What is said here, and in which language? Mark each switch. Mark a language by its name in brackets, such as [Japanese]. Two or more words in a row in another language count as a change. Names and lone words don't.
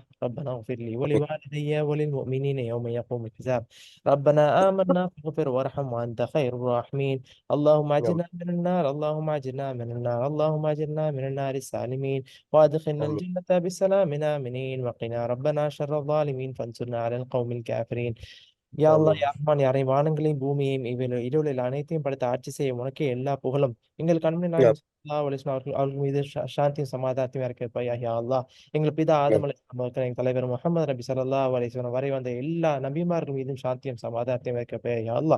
[Arabic] ربنا اغفر لي ولوالدي وللمؤمنين يوم يقوم الحساب. ربنا آمنا فاغفر وارحم وأنت خير الراحمين. اللهم أجرنا من النار، اللهم أجرنا من النار، اللهم أجرنا من النار السالمين، وأدخلنا آمين. الجنة بسلام آمنين، وقنا ربنا شر الظالمين، فانصرنا على القوم الكافرين. يا الله, آمين. يا رحمن، يا رحيم, [Tamil] வானங்களையும் பூமியையும் இருளில் அனைத்தையும் படைத்து ஆட்சி செய்ய உனக்கே எல்லா புகழும். எங்கள் கண்மணி [Arabic] يا [Tamil] நாயகம் [Arabic] صلى الله عليه وسلم [Tamil] அவர்கள் மீது சாந்தியும் சமாதானத்தையும் இறக்கிருப்பாயா [Arabic] يا الله. [Tamil] எங்கள் பிதா ஆதம் [Arabic] رب. [Tamil] அலைஹிஸ்ஸலாம் அவர்கள், எங்கள் தலைவர் முஹம்மது நபி [Arabic] صلى الله عليه وسلم [Tamil] வரை வந்த எல்லா நபிமார்கள் மீதும் சாந்தியும் சமாதானத்தையும் இறக்கிருப்பாயா [Arabic] يا الله.